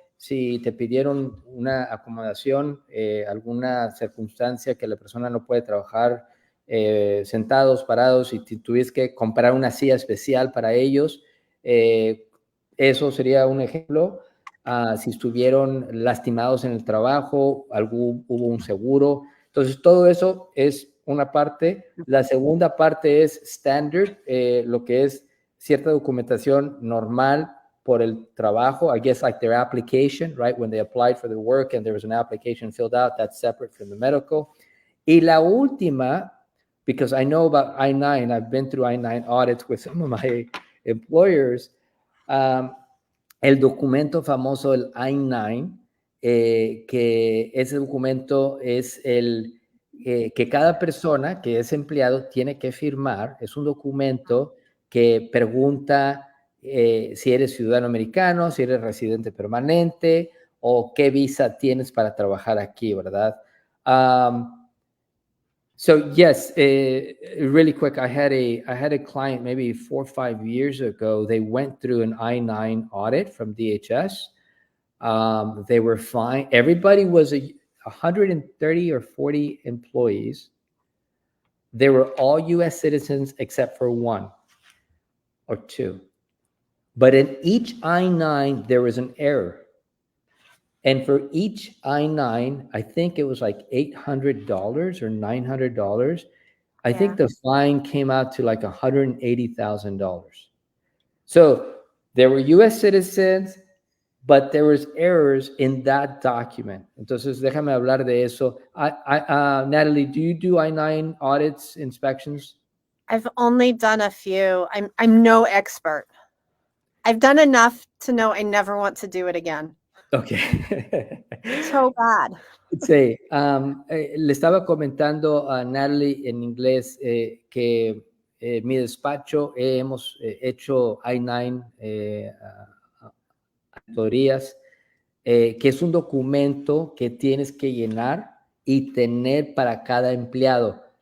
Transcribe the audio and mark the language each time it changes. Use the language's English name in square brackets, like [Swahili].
[Spanish] Si te pidieron una acomodación, alguna circunstancia que la persona no puede trabajar sentados, parados, y tuviste que comprar una silla especial para ellos, eso sería un ejemplo. Si estuvieron lastimados en el trabajo, hubo un seguro. Entonces, todo eso es una parte. La segunda parte es standard, lo que es cierta documentación normal por el trabajo. [English] I guess like their application, right? When they applied for the work and there was an application filled out, that's separate from the medical. [Spanish] Y la última, [English] because I know about I-9, I've been through I-9 audits with some of my employers, [Spanish] el documento famoso, el I-9, que ese documento es que cada persona que es empleado tiene que firmar. Es un documento que pregunta si eres ciudadano americano, si eres residente permanente o qué visa tienes para trabajar aquí, ¿verdad? [English] So yes, really quick, I had a client maybe 4 or 5 years ago. They went through an I-9 audit from DHS. They were fine. Everybody was 130 or 40 employees. They were all U.S. citizens except for 1 or 2. But in each I-9, there was an error. And for each I-9, I think it was like $800 or $900. I think the fine came out to like $180,000. So there were U.S. citizens, but there was errors in that document. [Spanish] Entonces, déjame hablar de eso. [English] Natalie, do you do I-9 audits, inspections? I've only done a few. I'm no expert. I've done enough to know I never want to do it again. Okay. So bad. [Spanish] Sí, le estaba comentando a Natalie en inglés que en mi despacho hemos hecho I-9 auditorías, que es un documento que tienes que llenar y tener para cada empleado.